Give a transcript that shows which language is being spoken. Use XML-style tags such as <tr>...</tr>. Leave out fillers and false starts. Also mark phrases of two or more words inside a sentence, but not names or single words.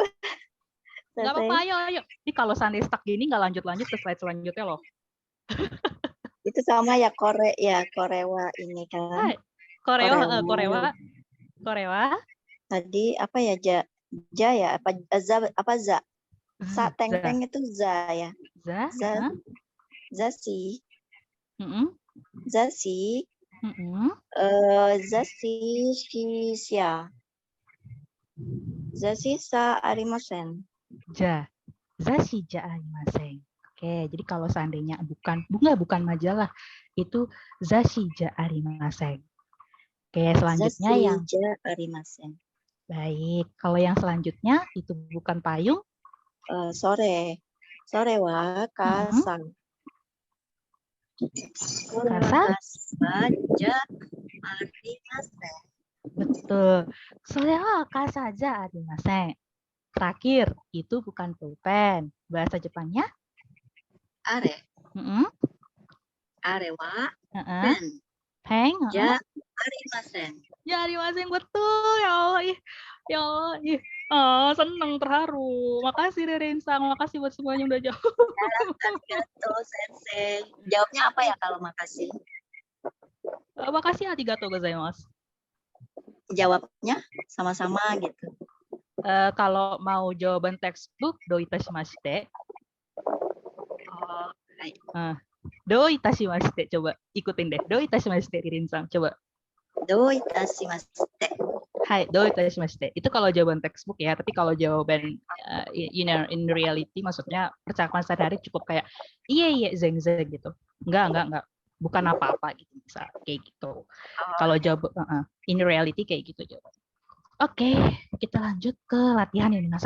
<id>Nggak apa-apa, ayo. Ini kalau seandainya stuck gini nggak lanjut ke slide selanjutnya loh. Itu sama ya Korewa ini kan. Korewa. Tadi apa ya ja ya apa za? Sa teng itu za ya.</id> <ja>雑誌。雑誌さありません. 雑誌じゃありません.</ja> <id>Oke, jadi kalau seandainya bukan majalah, itu</id> <ja>雑誌じゃありません.</ja> <id>Oke, selanjutnya</id> <ja>zashi</ja> <id>yang</id> <ja>じゃありません.</ja> <id>Baik, kalau yang selanjutnya itu bukan payung.</id> <ja>それは傘. Kasa じゃありません.</ja> <id>Betul.</id> <ja>それは傘じゃありません.</ja> <id>Terakhir, itu bukan pulpen. Bahasa Jepangnya?</id> <ja>Are. Mm-mm. あれは Heeh. pen. Peng. じゃありません.</ja> <id>Ya, yang betul. Ya Allah, ih. Ya Allah, ih. Oh, seneng, terharu. Makasih Rinsang, makasih buat semuanya yang udah jawab.</id> <ja>ありがとう先生.</ja> <id>Jawabnya apa ya kalau makasih? Makasih</id> <ja>ありがとうございます.</ja> <id>Jawabnya sama-sama gitu. Kalau mau jawaban textbook,</id> <ja>どういたしまして.</ja> <id>Oh, baik.</id> <ja>どういたしまして,</ja> <id>coba ikutin deh.</id> <ja>どういたしまして,</ja> <id>Rinsang, coba.</id> <ja>どういたしまして. はい、どういたしまして.</ja> <id>Itu kalau jawaban textbook ya, tapi kalau jawaban</id> <en>in reality,</en> <id>maksudnya percakapan sehari-hari cukup kayak iya zeng gitu. Enggak. Bukan apa-apa gitu, bisa kayak gitu. Kalau jawab</id> <en>in reality</en> <id>kayak gitu jawaban. Oke, kita lanjut ke latihan ya, Minasang.</id>